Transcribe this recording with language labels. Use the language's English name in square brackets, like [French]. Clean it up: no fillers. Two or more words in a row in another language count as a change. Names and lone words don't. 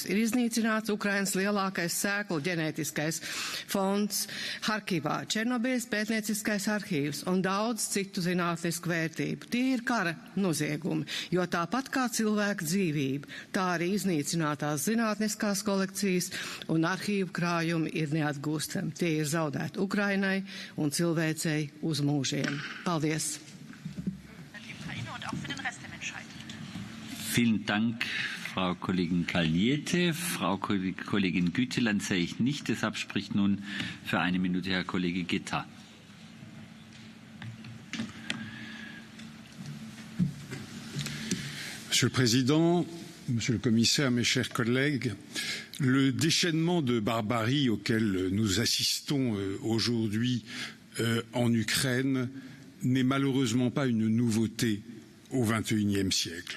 [Latvian] Ir iznīcināts Ukrainas lielākais sēklu ģenētiskais fonds Harkivā, Černobiļas pētnieciskais arhīvs un daudz citu zinātnisku vērtību. Tie ir kara noziegumi, jo tāpat kā cilvēka dzīvība, tā arī iznīcinātās zinātniskās kolekcijas un arhīvu krājumi ir neatgūstami. Tie ir zaudēti Ukrainai un cilvēcei uz mūžiem. Paldies! [German] Vielen Dank, Frau Kollegin Kalniete. Frau Kollegin Güteland sehe ich nicht. Deshalb spricht nun für eine Minute Herr Kollege Guetta. [French] Monsieur le Président, Monsieur le Commissaire, mes chers collègues, le déchaînement de barbarie auquel nous assistons aujourd'hui en Ukraine n'est malheureusement pas une nouveauté au XXIe siècle.